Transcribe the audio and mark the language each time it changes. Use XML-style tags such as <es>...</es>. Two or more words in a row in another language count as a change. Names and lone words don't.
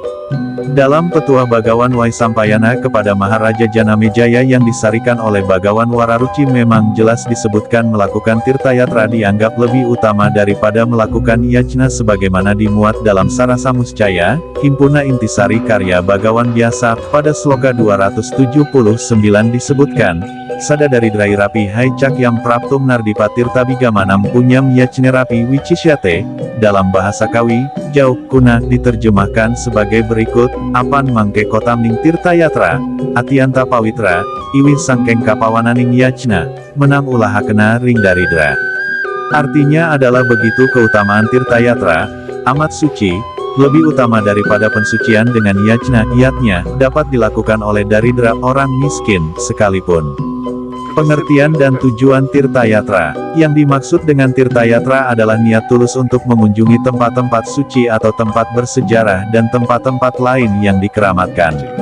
<id>Dalam Petuah Bagawan Waisampayana kepada Maharaja Janamejaya yang disarikan oleh Bagawan Wararuci memang jelas disebutkan melakukan Tirtayatra dianggap lebih utama daripada melakukan yajna sebagaimana dimuat dalam Sarasamuscaya, Himpuna Intisari Karya Bagawan Biasa, pada sloka 279 disebutkan,</id> <sa>Sadadaridrai rapi hai cakyam praptum nardipa tirtabigamanam punyam yajnerapi wicisyate,</sa> <id>dalam bahasa Kawi, Jauh Kuna diterjemahkan sebagai berikut,</id> <kaw>Apan mangke kotamning Tirtayatra, Atianta Pawitra, Iwih sangkeng kapawananing yajna, menang ulaha kena ring daridra.</kaw> <id>Artinya adalah begitu keutamaan Tirtayatra, amat suci, lebih utama daripada pensucian dengan yajna dapat dilakukan oleh daridra orang miskin sekalipun. Pengertian dan tujuan Tirtayatra. Yang dimaksud dengan Tirtayatra adalah niat tulus untuk mengunjungi tempat-tempat suci atau tempat bersejarah dan tempat-tempat lain yang dikeramatkan.</id>